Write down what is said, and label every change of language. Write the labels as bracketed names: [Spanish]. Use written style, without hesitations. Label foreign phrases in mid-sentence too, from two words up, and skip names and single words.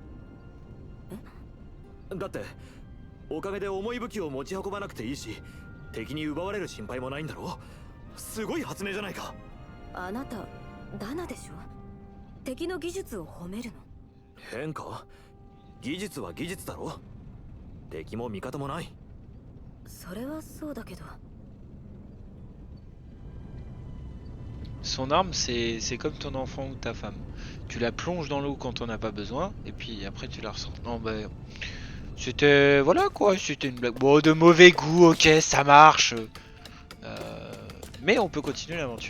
[Japanese] だっておかげで重い武器を持ち運ばなくていいし、敵に奪われる心配もないんだろ。すごい発明じゃないか。あなたダナでしょ。敵の技術を褒めるの。変か？技術は技術だろ。敵も味方もない。それはそうだけど。 [French] Son arme, c'est comme ton enfant ou ta femme. Tu la plonges dans l'eau quand on n'a pas besoin, et puis après tu la ressors. Non, bah. C'était. Voilà quoi, c'était une blague. Bon, de mauvais goût, ok, ça marche. Mais on peut continuer l'aventure.